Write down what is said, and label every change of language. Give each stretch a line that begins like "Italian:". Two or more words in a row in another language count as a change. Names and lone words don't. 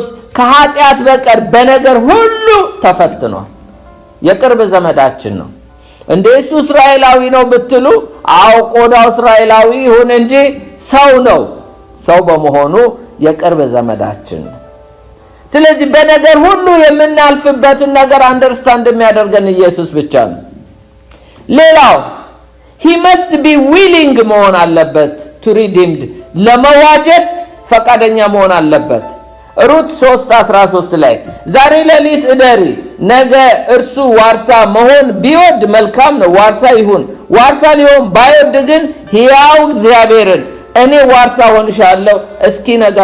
Amharic: ከኃጢአት በቀር በነገር ሁሉ ተፈትኗል። የቅርብ ዘመዳችን ነው። እንደ እሱ እስራኤላዊ ነው ብትሉ፣ አዎ ቆዳው እስራኤላዊ ይሁን እንጂ ሰው ነው። ሰው በመሆኑ የቅርብ ዘመዳችን ነው። ስለዚህ በነገር ሁሉ የምናልፍበትን ነገር አንደርስታንድ የሚያደርገን ኢየሱስ ብቻ ነው። ሌላው
English: he must be willing
Amharic: መሆን አለበት
English: to redeemed
Amharic: ለመዋጀት ፈቃደኛ መሆን አለበት። ሩት 3:13 ላይ ዛሬ ሌሊት እደሪ፣ ነገ እርሱ ዋርሳ መሆን ቢወድ መልካም ነው፣ ዋርሳ ይሁን። ዋርሳ ሊሆን ባይወድ ግን ሕያው እግዚአብሔርን እኔ ዋርሳ ሆንሻለሁ እስኪ ነጋ